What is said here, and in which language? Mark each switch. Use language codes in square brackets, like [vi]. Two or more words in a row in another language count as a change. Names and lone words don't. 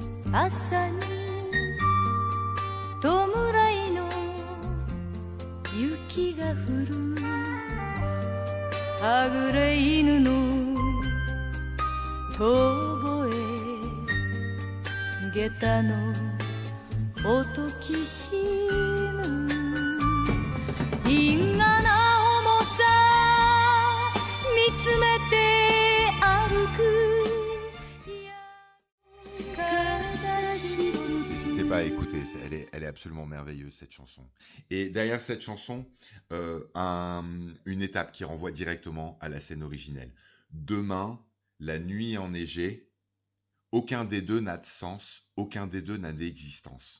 [ja] 朝に弔いの雪が降るはぐれ犬の遠吠え下駄の音きしむ因果な重さ見つめて歩く [fr] N'hésitez pas à écouter, elle est absolument merveilleuse cette chanson. Et derrière cette chanson, une étape qui renvoie directement à la scène originelle. Demain, la nuit enneigée, aucun des deux n'a de sens, aucun des deux n'a d'existence.